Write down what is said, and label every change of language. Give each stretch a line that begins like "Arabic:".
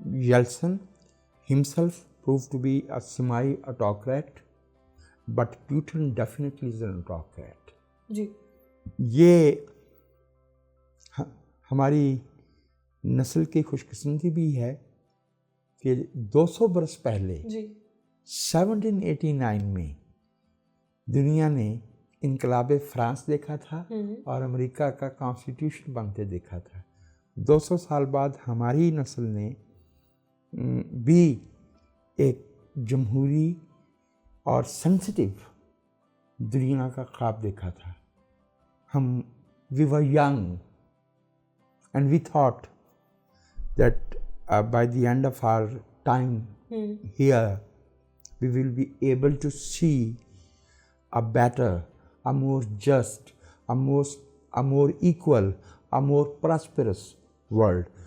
English: Yeltsin himself proved to be a semi-autocrat, but Putin definitely is an autocrat.
Urdu: یہ ہماری نسل کی خوش قسمتی بھی ہے کہ 200 برس پہلے 1789 میں دنیا نے انقلاب فرانس دیکھا تھا اور امریکہ کا کانسٹیٹیوشن بنتے دیکھا تھا. 200 سال بعد ہماری نسل نے بھی ایک جمہوری اور سینسٹیو دنیا کا خواب دیکھا تھا. ہم
English: we were young and we thought that by the end of our time here we will be able to see a better, a more just, a more equal, a more prosperous world.